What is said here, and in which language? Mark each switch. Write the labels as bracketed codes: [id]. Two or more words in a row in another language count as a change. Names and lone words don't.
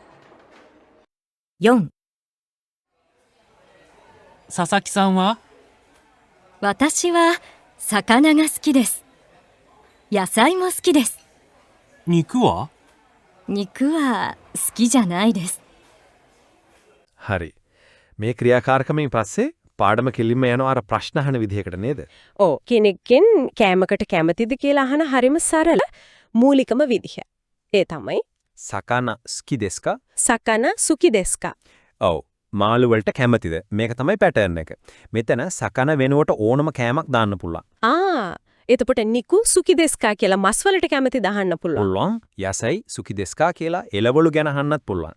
[ja] 4 佐々木さんは？私は魚が好きです。野菜も好きです。肉は？肉は好きじゃないです。 [si] හරි. මේ ක්‍රියාකාරකමෙන් පස්සේ පාඩම කෙලින්ම යනවා අර ප්‍රශ්න අහන විදිහකට නේද? ඔව් කෙනෙක්ගෙන් කෑමකට කැමතිද කියලා අහන හරිම සරල මූලිකම විදිහ. ඒ තමයි [ja] 魚好きですか? 魚好きですか. [si] ඔව්. මාළු වලට කැමතිද? මේක තමයි පැටර්න් එක. මෙතන සකන වෙනුවට ඕනම කෑමක් දාන්න පුළුවන්. එතකොට [ja] 肉好きですか [si] කියලා මස් වලට කැමතිද අහන්න පුළුවන්. පුළුවන්. [ja] 野菜好きですか [si] කියලා එළවලු ගැන අහන්නත් පුළුවන්.